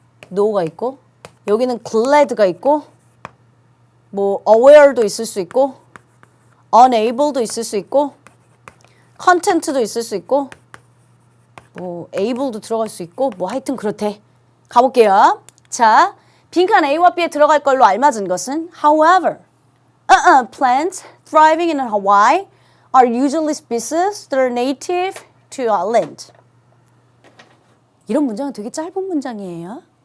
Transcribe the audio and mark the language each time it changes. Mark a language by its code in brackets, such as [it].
[ko] no가 있고 여기는 glad가 있고 뭐 aware도 있을 수 있고 unable도 있을 수 있고 content도 있을 수 있고 뭐 able도 들어갈 수 있고 뭐 하여튼 그렇대. 가볼게요. 자, 빈칸 A와 B에 들어갈 걸로 알맞은 것은 [en] however, plants thriving in Hawaii are usually species that are native to our land. [ko] 이런 문장은 되게 짧은 문장이에요.